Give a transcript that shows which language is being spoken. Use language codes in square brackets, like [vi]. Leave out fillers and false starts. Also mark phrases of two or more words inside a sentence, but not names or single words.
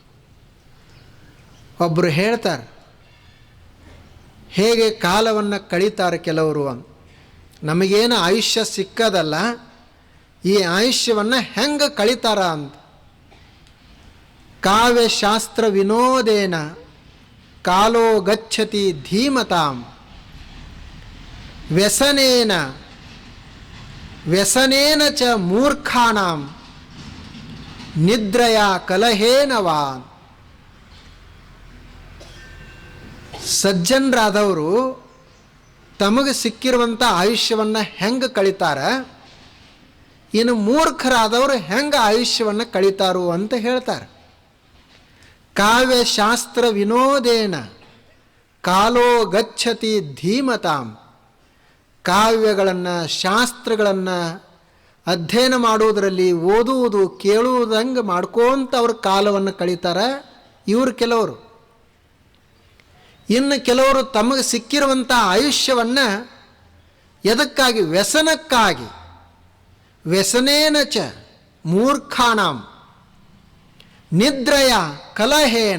[kn] ಒಬ್ಬರು ಹೇಳ್ತಾರೆ, ಹೇಗೆ ಕಾಲವನ್ನು ಕಳೀತಾರೆ ಕೆಲವರು ಅಂತ. ನಮಗೇನು ಆಯುಷ್ಯ ಸಿಕ್ಕದಲ್ಲ, ಈ ಆಯುಷ್ಯವನ್ನು ಹೆಂಗೆ ಕಳೀತಾರ ಅಂತ. [sa] ಕಾವ್ಯಶಾಸ್ತ್ರ ವಿನೋದೇನ ಕಾಲೋ ಗಚ್ಚತಿ ಧೀಮತಾಂ ವ್ಯಸನೇನ ವ್ಯಸನೇನ ಚ ಮೂರ್ಖಾಣಾಂ ನಿದ್ರಯ ಕಲಹೇನವಾ. [kn] ಸಜ್ಜನರಾದವರು ತಮಗೆ ಸಿಕ್ಕಿರುವಂಥ ಆಯುಷ್ಯವನ್ನು ಹೆಂಗೆ ಕಳೀತಾರೆ, ಇನ್ನು ಮೂರ್ಖರಾದವರು ಹೆಂಗೆ ಆಯುಷ್ಯವನ್ನು ಕಳೀತಾರೋ ಅಂತ ಹೇಳ್ತಾರೆ. [sa] ಕಾವ್ಯಶಾಸ್ತ್ರ ವಿನೋದೇನ ಕಾಲೋ ಗಚ್ಚತಿ ಧೀಮತಾಂ. [kn] ಕಾವ್ಯಗಳನ್ನು, ಶಾಸ್ತ್ರಗಳನ್ನು ಅಧ್ಯಯನ ಮಾಡುವುದರಲ್ಲಿ, ಓದುವುದು, ಕೇಳುವುದಂಗೆ ಮಾಡ್ಕೋತ ಅವ್ರ ಕಾಲವನ್ನು ಕಳೀತಾರೆ ಇವರು ಕೆಲವರು. ಇನ್ನು ಕೆಲವರು ತಮಗೆ ಸಿಕ್ಕಿರುವಂಥ ಆಯುಷ್ಯವನ್ನು ಎದಕ್ಕಾಗಿ, ವ್ಯಸನಕ್ಕಾಗಿ, [sa] ವ್ಯಸನೇನ ಚ ಮೂರ್ಖಾಣಾಂ ನಿದ್ರಯ ಕಲಹೇನ.